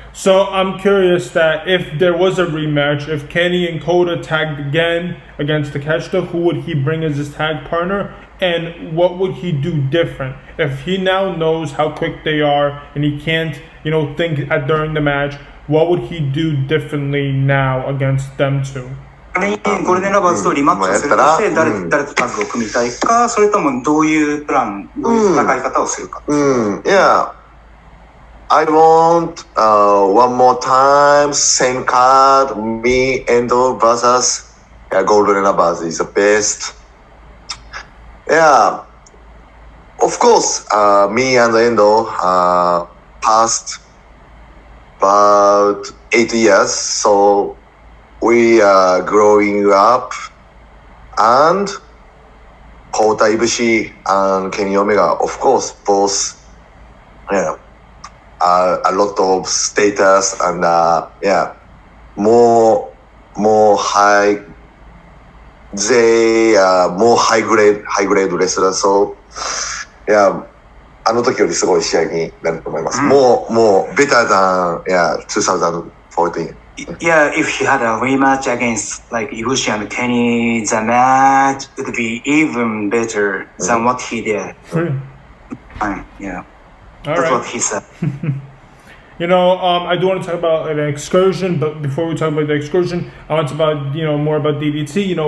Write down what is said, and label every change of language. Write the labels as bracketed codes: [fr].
[en] So I'm curious that if there was a rematch, if Kenny and Kota tagged again against Takeshita, who would he bring as his tag partner? and what would he do different if he now knows how quick they are and he can't, think during the match? What would he do differently now against them two? [ja] ゴールデンラバーズとリマッチをするとして誰とタッグを組みたいか、それともどういうプラン、どういう戦い方をするか。 [en] Yeah. I want one more time, same card, me, Endo versus Golden Lovers is the best. Yeah, of course, me and Endo passed about 8 years, so we are growing up, and Kota Ibushi and Kenny Omega, of course, both, a lot of status and more high. They are more high grade wrestlers. [ja] So yeah, あの時よりすごい試合になると思います。 [en] More better than 2014. Yeah, if he had a rematch against like Ibushi and Kenny, the match would be even better than what he did. Yeah. That's what he said. I do want to talk about an excursion, but before we talk about the excursion, I want to talk about, more about DDT.